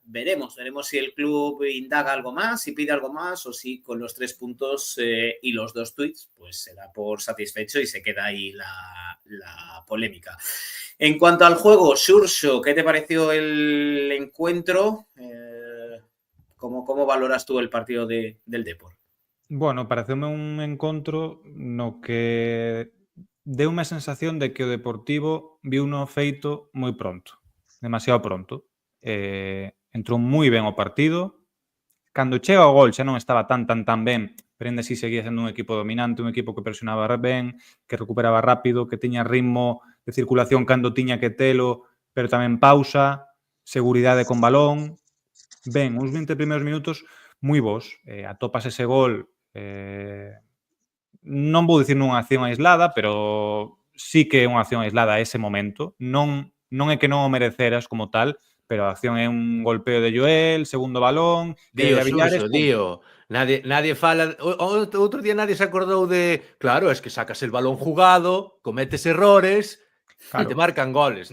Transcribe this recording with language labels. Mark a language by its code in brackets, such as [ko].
[es] Veremos si el club indaga algo más, si pide algo más o si con los 3 puntos y los 2 tuits, pues se da por satisfecho y se queda ahí la polémica. En cuanto al juego, Xurxo, ¿qué te pareció el encuentro? ¿Cómo valoras tú el partido del Depor? [gl] Bueno, pareceume un encontro no que deu unha sensación de que o Deportivo viu no feito moi pronto, demasiado pronto. Entrou moi ben o partido. Cando chega o gol xa non estaba tan ben, pero ainda así seguía sendo un equipo dominante, un equipo que presionaba ben, que recuperaba rápido, que tiña ritmo de circulación cando tiña que telo, pero tamén pausa, seguridade con balón. Ben, uns 20 primeiros minutos moi bons. Atopas ese gol, non vou dicir nunha acción aislada, pero sí que é unha acción aislada ese momento. Non é que non o mereceras como tal, pero a acción é un golpeo de Joel, segundo balón, Dío, Villares, Suso, dío. Nadie fala... Outro día nadie se acordou de... [es] Claro, es que sacas el balón jugado, cometes errores e te marcan goles.